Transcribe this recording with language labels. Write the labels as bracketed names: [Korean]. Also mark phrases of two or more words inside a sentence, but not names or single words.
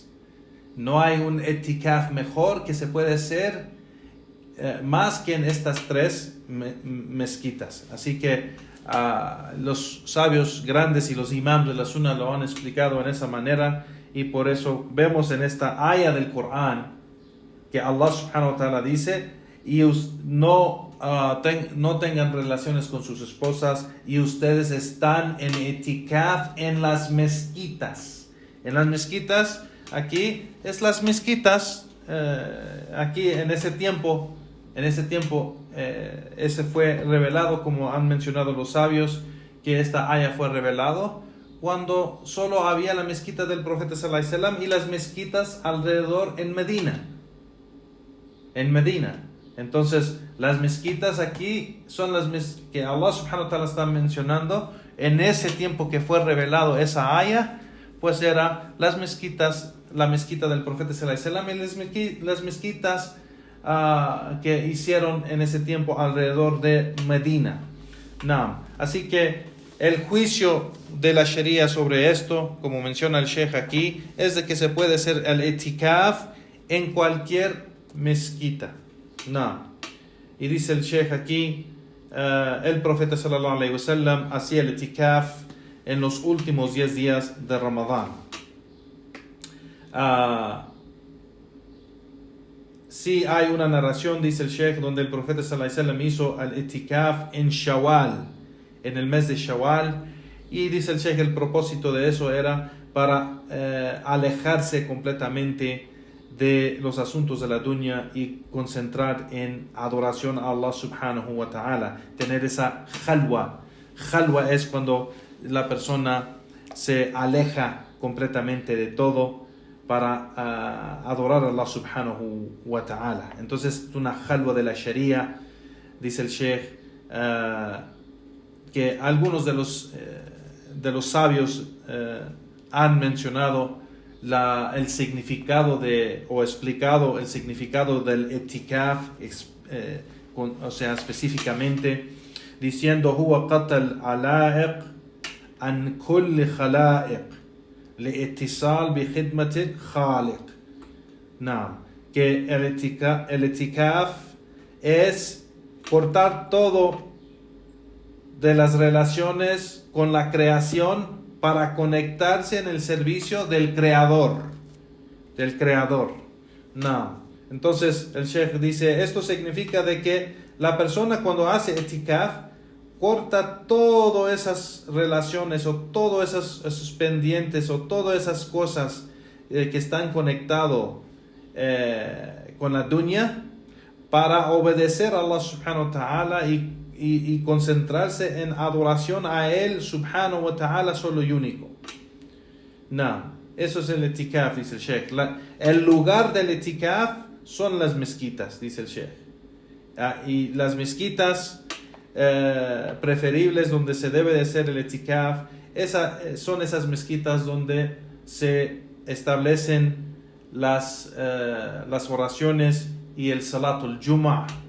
[Spanish] No hay un itikaf mejor que se puede hacer más que en estas 3 mezquitas. Así que los sabios grandes y los imams de la Sunna lo han explicado en esa manera, y por eso vemos en esta aya del Corán que Allah [Arabic] سبحانه وتعالى [Spanish] dice: y no tengan relaciones con sus esposas, y ustedes están en itikaf en las mezquitas. En las mezquitas, aquí es las mezquitas, aquí en ese tiempo, ese fue revelado, como han mencionado los sabios, que esta aya fue revelado cuando solo había la mezquita del profeta [Arabic] صلى الله عليه وسلم [Spanish] y las mezquitas alrededor en Medina. Entonces, las mezquitas aquí son las que Allah [Arabic] سبحانه وتعالى [Spanish] está mencionando. En ese tiempo que fue revelado esa aya, pues era las mezquitas, la mezquita del profeta [Arabic] صلى الله عليه وسلم [Spanish] y las mezquitas que hicieron en ese tiempo alrededor de Medina. Así que el juicio de la Sharia sobre esto, como menciona el Sheikh aquí, es de que se puede hacer el itikaf en cualquier mezquita. Y dice el Sheikh aquí, el profeta [Arabic] صلى الله عليه وسلم [Spanish] hacía el itikaf en los últimos 10 días de Ramadán. Sí hay una narración, dice el Sheikh, donde el profeta [Arabic] صلى الله عليه وسلم [Spanish] hizo el itikaf en Shawwal, en el mes de Shawwal, y dice el Sheikh el propósito de eso era para alejarse completamente de los asuntos de la dunya y concentrar en adoración a Allah [Arabic] سبحانه وتعالى, [Spanish] tener esa khalwa. Khalwa es cuando la persona se aleja completamente de todo para adorar a Allah [Arabic] سبحانه وتعالى. [Spanish] Entonces es una khalwa de la Sharia. Dice el Sheikh que algunos de los sabios han mencionado el significado o explicado el significado del itikaf, o sea, específicamente diciendo: [Arabic] هو قطع العلائق عن كل الخلائق للاتصال بخدمة الخالق. [Spanish] Que el itikaf es cortar todo de las relaciones con la creación para conectarse en el servicio del Creador. Entonces el Sheikh dice, esto significa de que la persona cuando hace itikaf corta todas esas relaciones o todos esos pendientes o todas esas cosas que están conectados con la dunya, para obedecer a Allah [Arabic] سبحانه وتعالى [Spanish] y concentrarse en adoración a Él [Arabic] سبحانه وتعالى [Spanish] solo y único. Eso es el itikaf, dice el Sheikh. El lugar del itikaf son las mezquitas, dice el Sheikh. Y las mezquitas preferibles donde se debe de hacer el itikaf son esas mezquitas donde se establecen las oraciones y el [Arabic] صلاة الجمعة,